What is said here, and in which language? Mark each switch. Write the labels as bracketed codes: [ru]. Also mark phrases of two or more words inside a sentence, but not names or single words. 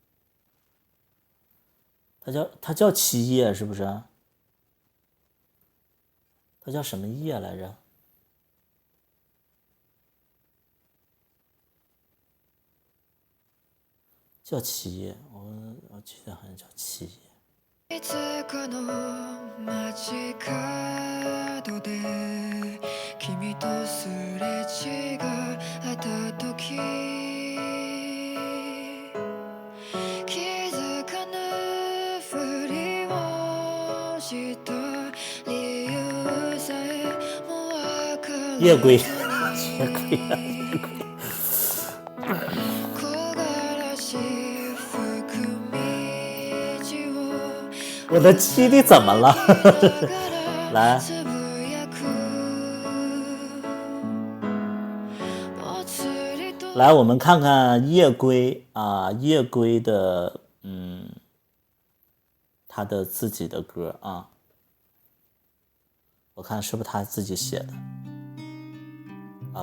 [zh] 他叫七叶，是不是？他叫什么叶来着？叫七叶，我记得好像叫七葉。 [ja] いつかの街角で君とすれ違った時気づかぬふりをした理由さえもわからず [zh] 夜归我的七弟怎么了？来，来，我们看看夜归啊，夜归的他的自己的歌啊，我看是不是他自己写的啊？